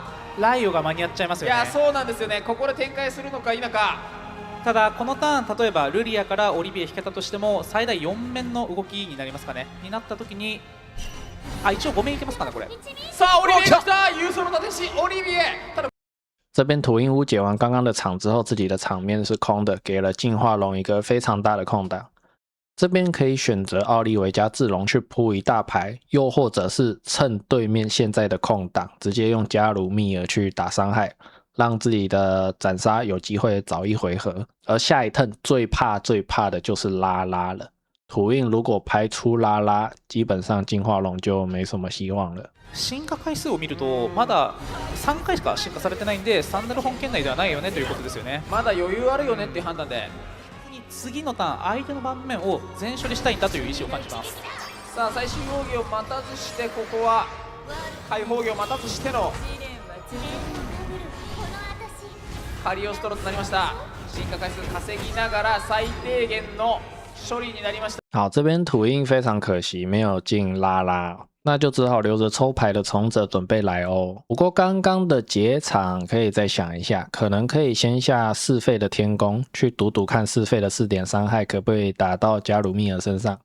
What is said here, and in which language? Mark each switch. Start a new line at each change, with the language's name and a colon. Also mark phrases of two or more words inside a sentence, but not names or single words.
Japanese: ライオが間に合っちゃいますよね。いやそうなんですよね。ここで展開するのか否か。ただこのターン例えばルリアからオリビエ引けたとしても最大4面の動きになりますかね。になった時に一応5面いけますかねこれ。さあオリビエ来た、郵送の立て師オリビエ。ただ
Chinese: 这边土印屋解完刚刚的场之后，自己的场面是空的，给了进化龙一个非常大的空档。这边可以选择奥利维加智龙去铺一大排，又或者是趁对面现在的空档，直接用加鲁密尔去打伤害，让自己的斩杀有机会早一回合。而下一turn最怕的就是拉拉了， 土印如果拍出拉拉，基本上进化龙就没什么希望了。
Japanese: 進化回数を見るとまだ3回しか進化されてないんでサンダル本圏内ではないよねということですよね。まだ余裕あるよねっていう判断で、次のターン相手の盤面を全処理したいんだという意思を感じます。さあ最終奥義を待たずして、ここは開放義を待たずしてのカリオストロとなりました。進化回数稼ぎながら最低限の処理になりました。
Chinese: 好，这边土印非常可惜没有进拉拉，那就只好留着抽牌的从者准备来欧。不过刚刚的结场可以再想一下，可能可以先下4费的天宫去赌赌看4费的4点伤害可不可以打到加鲁密尔身上。